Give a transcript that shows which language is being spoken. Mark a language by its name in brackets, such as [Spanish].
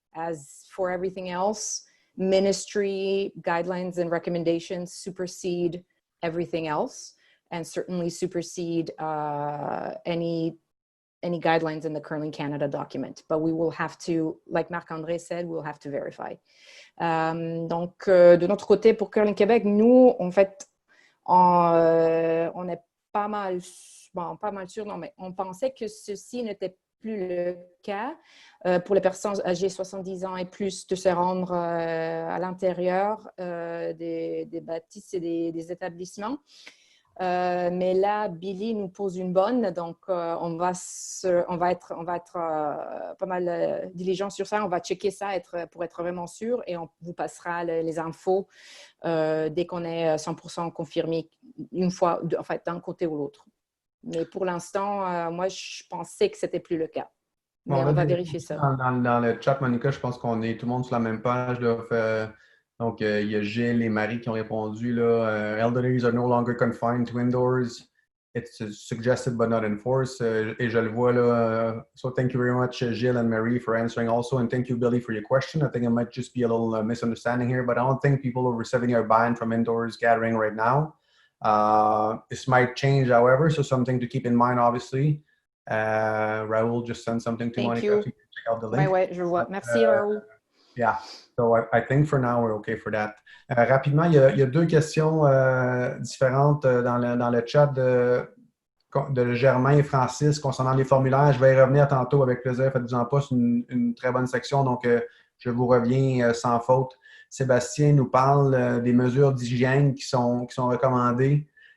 [English] As for everything else, ministry guidelines and recommendations supersede everything else, and certainly supersede any guidelines in the Curling Canada document. But we will have to, like Marc-André said, we'll have to verify. [French] Donc, de notre côté, pour Curling Québec, nous, en fait, on est pas mal sûr, non, mais on pensait que ceci n'était plus le cas pour les personnes âgées de 70 ans et plus de se rendre à l'intérieur des bâtisses et des établissements. Mais là, Billy nous pose une bonne, donc on va être pas mal diligent sur ça. On va checker ça pour être vraiment sûr, et on vous passera les infos dès qu'on est 100% confirmé, une fois, en fait, d'un côté ou l'autre. Mais pour l'instant, moi, je pensais que c'était plus le cas. Mais on va vérifier ça. Dans le chat, Monica, je pense qu'on est tout le monde sur la même page. Là, donc, il y a Gilles et Marie qui ont répondu. [English] Elderlies are no longer confined to indoors. It's suggested but not enforced. [French] Et je le vois là. [English] So thank you very much, Gilles and Marie, for answering also. And thank you, Billy, for your question. I think it might just be a little misunderstanding here, but I don't think people over 70 are banned from indoors gathering right now. This might change, however, so something to keep in mind, obviously. Raoul just sent something to Thank Monica. you. So you can check out the link. [French] Ouais, je vois. Merci, Raoul. [English] Yeah, so I think for now we're okay for that. [French] Rapidement, il y a deux questions différentes dans le chat de Germain et Francis concernant les formulaires. Je vais y revenir tantôt avec plaisir. Faites-vous-en pas, c'est une très bonne section, donc je vous reviens sans faute. Sébastien nous parle des mesures d'hygiène qui sont recommandées.